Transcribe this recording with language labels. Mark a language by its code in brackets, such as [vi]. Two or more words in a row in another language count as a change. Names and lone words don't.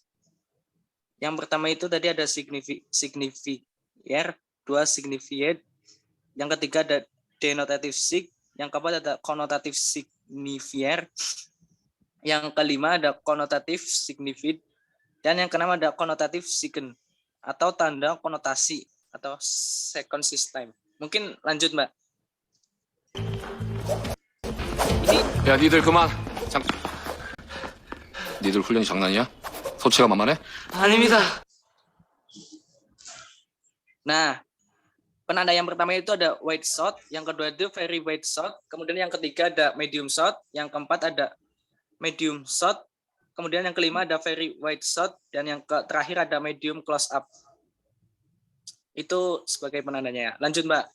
[id] Yang pertama itu tadi ada signifier, dua signified, yang ketiga ada [en] denotative sig, [id] yang keempat ada konotatif signifier, yang kelima ada konotatif signified, dan yang keenam ada konotatif sign atau tanda konotasi atau [en] second system. [id] Mungkin lanjut Mbak. [ko] 야, 니들 그만. 니들 훈련이 장난이야? 소치가 만만해? 아닙니다. [id] Nah, penanda yang pertama itu ada [en] wide shot, [id] yang kedua itu [en] very wide shot, [id] kemudian yang ketiga ada [en] medium shot, [id] yang keempat ada [en] medium shot, [id] kemudian yang kelima ada [en] very wide shot, [id] dan yang terakhir ada [en] medium close up. [id] Itu sebagai penandanya ya. Lanjut Mbak.